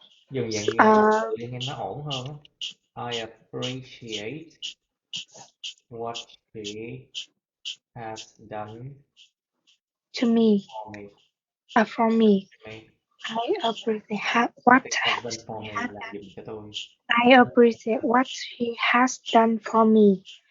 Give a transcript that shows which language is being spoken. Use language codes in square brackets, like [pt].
[vi] Dùng dạng như tự nhiên nó ổn hơn á. [en] I appreciate what she has done to me. for me. For me. I appreciate what Done for me [vi] là dùng cho tôi. [en] I appreciate what she has done for me.